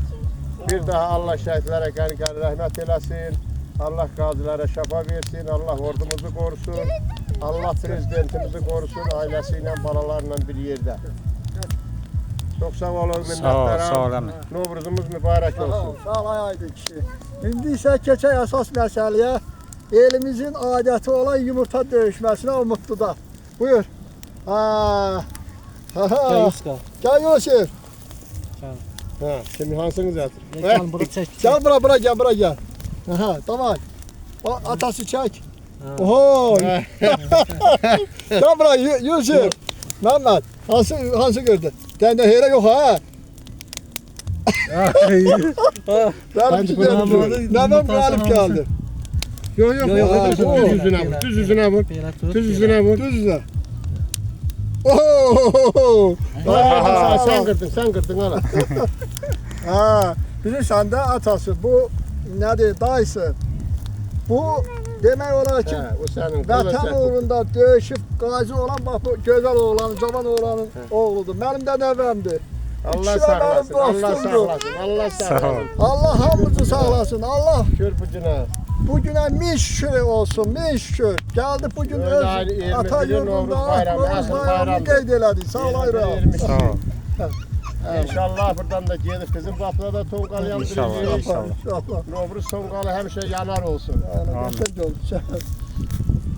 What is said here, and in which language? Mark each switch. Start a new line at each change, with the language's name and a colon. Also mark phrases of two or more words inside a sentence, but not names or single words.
Azerbaijani: Bir daha Allah şəhidlərə qəni-qəni rəhmət eləsin, Allah qazilərə şəfa versin, Allah ordumuzu qorusun, Allah prezidentimizi qorusun, ailəsi ilə, balalarla bir yerdə. Çok sağ olun, minnətlərəm. Sağ olun. Novruzumuz mübarək olsun. Sağ ol Aydın kişi. İndi isə keçək əsas məsələyə. Elimizin adəti olan yumurta döyüşməsinə umutluda. Buyur.
Turkish: Gel Yuska. Gel Yusuf. Şimdi hansınız yatır? Gel bura çek. Gel bura gel. Tamam. Atası çek. Oho. Gel bura Yusuf. Mehmet. Hansı gördün? Dende heyre yok ha. Neden galip geldi? Yok. Düz yüzüne vur. Düz yüzüne. Oho. Sen kırdın hala.
Azerbaijani: Bilirsən də atası bu nədir dayısı? Bu demək olar ki vətən uğrunda döyüşüb qazi olan bax bu gözəl oğlanın, cavan oğlanın oğludur. Mənim də nəvəmdir. Allah sağlasın. Allah hamımızı sağlasın. Allah bu günə min şükür olsun, min şükür. Gəldi bu gün öz ata yurdunda Novruz bayramını qeyd elədik. Sağ ol Ayra.
Turkish: İnşallah buradan da gelip bizim kapıda da tonqal İnşallah,
Azerbaijani: yandırırıq. inşallah. İnşallah. Novruz tonqalı həmişə yanar olsun.
Turkish: Yani destek olacağız.